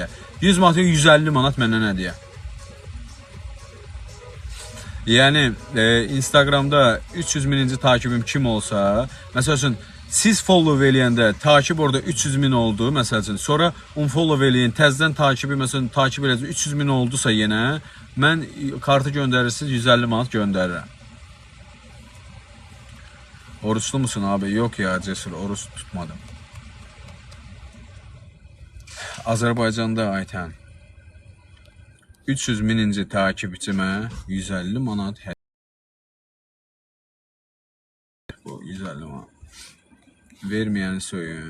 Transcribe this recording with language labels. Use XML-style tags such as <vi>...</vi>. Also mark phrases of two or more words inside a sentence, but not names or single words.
<az>100 manat 150 manat məndən hədiyyə. Yəni Instagramda 300.000-ci takibim kim olsa, məsəl üçün siz follow eləyəndə takip orada 300.000 oldu, məsəl üçün, sonra unfollow eləyin, təzədən takibi məsələn takip eləyəcək 300.000 oldusa yenə, mən kartı göndərirsiniz 150 manat göndərirəm.</az> <tr>Oruçlu musun abi? Yok ya Cesur, oruç tutmadım.</tr> <az>Azərbaycanda Aytən 300.000-ci takipçimə 150 manat hədiyyə. 150 manat. Verməyəni söyün.</az>